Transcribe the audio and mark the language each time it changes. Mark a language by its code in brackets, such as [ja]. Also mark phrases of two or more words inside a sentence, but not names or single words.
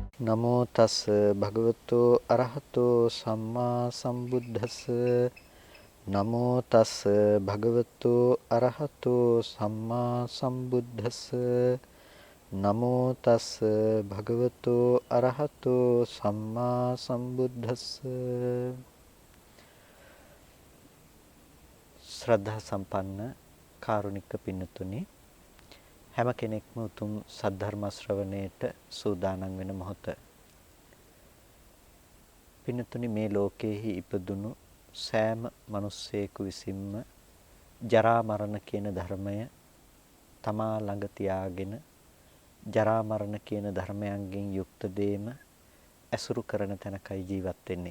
[pi] නමෝ තස් භගවතු අරහතෝ සම්මා සම්බුද්දස්ස නමෝ තස් භගවතු අරහතෝ සම්මා සම්බුද්දස්ස නමෝ තස් භගවතු අරහතෝ සම්මා සම්බුද්දස්ස [si] ශ්‍රද්ධා සම්පන්න කාරුණික පින්නතුනි හැම කෙනෙක්ම උතුම් සද්ධර්ම ශ්‍රවණයට සූදානම් වෙන මොහොත. පින්නතුනි මේ ලෝකයේහි ඉපදුණු සෑම මිනිස්සෙකු විසින්ම ජරා මරණ කියන ධර්මය තමා ළඟ තියාගෙන ජරා මරණ කියන ධර්මයන්ගෙන් යුක්ත දේම ඇසුරු කරන තැනකයි ජීවත් වෙන්නේ.